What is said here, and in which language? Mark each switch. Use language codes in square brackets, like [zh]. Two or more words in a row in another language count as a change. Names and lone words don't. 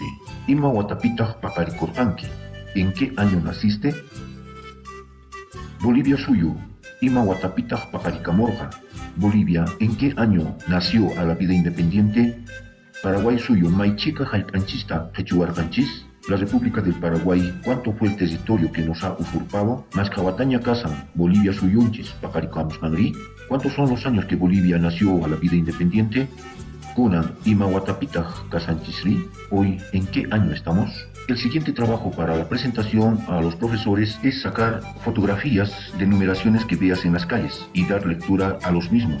[qu] Ima Watapitaq Paqarikorqanki. [es] ¿En qué año naciste? Bolivia suyo. [qu] Ima Watapitaq Paqarikamorqa. [es] Bolivia, ¿en qué año nació a la vida independiente? [qu] Paraguay suyo. Maychiqa hallp'anchista qhichwarqanchis. [es] La República del Paraguay, ¿cuánto fue el territorio que nos ha usurpado? [qu] Mascawataña Casan, Bolivia suyunchis, Paqaricamusqanri. [es] ¿Cuántos son los años que Bolivia nació a la vida independiente? [qu] Kunan, Ima Watapitaq Casanchisri. [es] Hoy, ¿en qué año estamos? El siguiente trabajo para la presentación a los profesores es sacar fotografías de numeraciones que veas en las calles y dar lectura a los mismos.